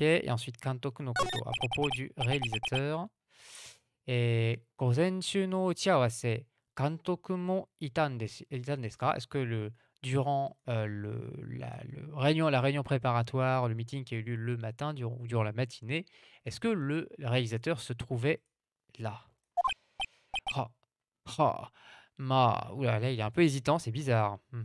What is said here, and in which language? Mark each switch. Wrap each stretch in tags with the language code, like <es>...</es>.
<fr>Et ensuite,</fr> <ja>Kantoku no koto,</ja> <fr>à propos du réalisateur.</fr> <ja>Et 午前中の打ち合わせ、監督もいたんですか?</ja> <fr>Est-ce que durant la réunion préparatoire, le meeting qui a eu lieu le matin, ou durant la matinée, est-ce que le réalisateur se trouvait là? Ah, ah, oula, là, il est un peu hésitant, c'est bizarre.</fr>